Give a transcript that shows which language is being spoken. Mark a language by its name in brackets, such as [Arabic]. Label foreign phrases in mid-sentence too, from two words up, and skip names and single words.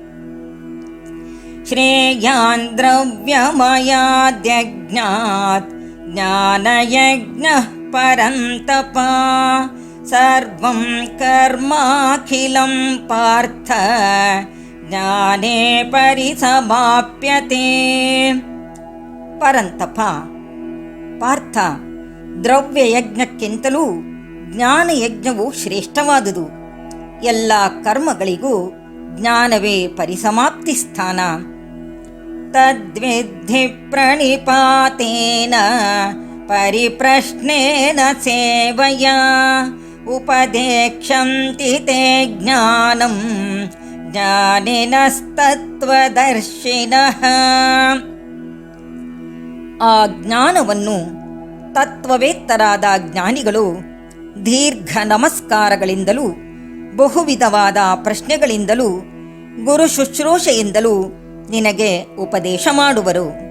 [Sanskrit] ಶ್ರೇಯಾನ್ ದ್ರವ್ಯಮಯಾದ್ಯಜ್ಞಾತ್ ಜ್ಞಾನಯಜ್ಞಃ ಪರಂತಪ ಸರ್ವಂ ಕರ್ಮಾಖಿಲಂ ಪಾರ್ಥ ಜ್ಞಾನೇ ಪರಿಸಮಾಪ್ಯತೆ. [Kannada] ಪರಂತಪ, ಪಾರ್ಥ, ದ್ರವ್ಯಯಜ್ಞಕ್ಕಿಂತಲೂ ಜ್ಞಾನಯಜ್ಞವು ಶ್ರೇಷ್ಠವಾದುದು. ಎಲ್ಲ ಕರ್ಮಗಳಿಗೂ ಜ್ಞಾನವೇ ಪರಿಸಮಾಪ್ತಿ ಸ್ಥಾನ. [Sanskrit] ತದ್ವಿಧಿ ಪ್ರಣಿಪಾತೇನ ಪರಿಪ್ರಶ್ನೇನ ಸೇವಯ ಉಪದೇಕ್ಷಂತಿ ತೇ ಜ್ಞಾನಂ ಜ್ಞಾನಿನಸ್ತತ್ವದರ್ಶಿನಃ. [Kannada] ಆ ಜ್ಞಾನವನ್ನು ತತ್ವವೇತ್ತರಾದ ಜ್ಞಾನಿಗಳು ದೀರ್ಘ ನಮಸ್ಕಾರಗಳಿಂದಲೂ ಬಹುವಿಧವಾದ ಪ್ರಶ್ನೆಗಳಿಂದಲೂ ಗುರು ಶುಶ್ರೂಷೆಯಿಂದಲೂ ನಿನಗೆ ಉಪದೇಶ ಮಾಡುವರು.